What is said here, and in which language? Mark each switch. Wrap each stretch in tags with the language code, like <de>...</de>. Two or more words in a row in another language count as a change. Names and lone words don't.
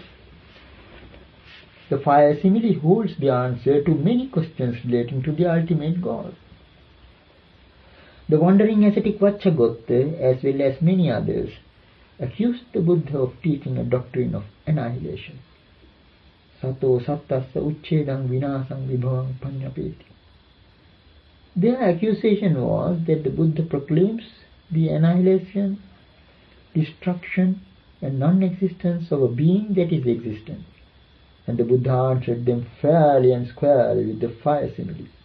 <en>The fire simile holds the answer to many questions relating to the ultimate goal. The wandering ascetic Vaccagota, as well as many others, accused the Buddha of teaching a doctrine of annihilation.</en> <pi>Sato sattassa uchedang vinasang vibhavang panyapeti.</pi> <en>Their accusation was that the Buddha proclaims the annihilation, destruction and non-existence of a being that is existent. And the Buddha answered them fairly and squarely with the fire simile.</en>